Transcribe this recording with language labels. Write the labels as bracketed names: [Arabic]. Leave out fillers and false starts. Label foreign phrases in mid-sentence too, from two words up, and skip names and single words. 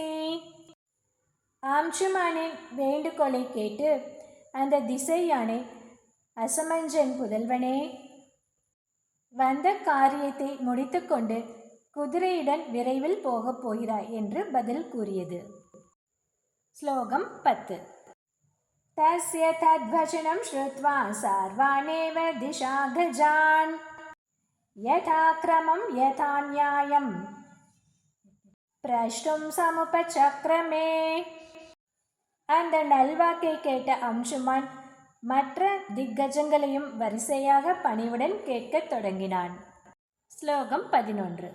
[Tamil] அம்சுமானின் வேண்டுகோளை கேட்டு அந்த திசை யானை, அசமஞ்சன் புதல்வனே, வந்த காரியத்தை முடித்துக்கொண்டு குதிரையுடன் விரைவில் போகப் போகிறாய் என்று பதில் கூறியது. ஸ்லோகம் 10. [Sanskrit] तस्य तद्वचनं श्रुत्वा सर्वानेव दिशा गजान् यथा क्रमं यथा न्यायं प्रष्टुं समुपचक्रमे. [Tamil] அந்த நல்வாக்கை கேட்ட அம்சுமான் மற்ற திக்கஜங்களையும் வரிசையாக பணிவுடன் கேட்கத் தொடங்கினான். ஸ்லோகம் 11.